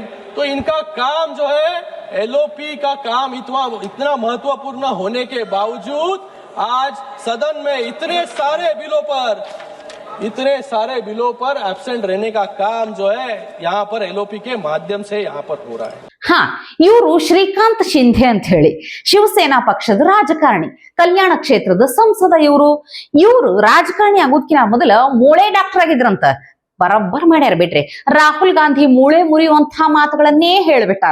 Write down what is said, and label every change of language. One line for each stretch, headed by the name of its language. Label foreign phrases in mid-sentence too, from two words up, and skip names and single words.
Hindi: तो इनका काम जो है, एलओपी का काम इतना महत्वपूर्ण होने के बावजूद आज सदन में इतने सारे बिलों पर एब्सेंट रहने का काम जो है यहाँ पर एलओपी के माध्यम से यहाँ पर हो रहा है.
Kannada: ಹಾ, ಇವರು ಶ್ರೀಕಾಂತ್ ಶಿಂಧೆ ಅಂತ ಹೇಳಿ ಶಿವಸೇನಾ ಪಕ್ಷದ ರಾಜಕಾರಣಿ, ಕಲ್ಯಾಣ ಕ್ಷೇತ್ರದ ಸಂಸದ. ಇವರು ರಾಜಕಾರಣಿ ಆಗೋದ್ಕಿನ ಮೊದಲ ಮೂಳೆ ಡಾಕ್ಟರ್ ಆಗಿದ್ರಂತ. ಬರಬ್ಬರ್ ಮಾಡ್ಯಾರ ಬಿಟ್ರಿ. ರಾಹುಲ್ ಗಾಂಧಿ ಮೂಳೆ ಮುರಿಯುವಂತ ಮಾತುಗಳನ್ನೇ ಹೇಳ್ಬಿಟ್ಟಾರ.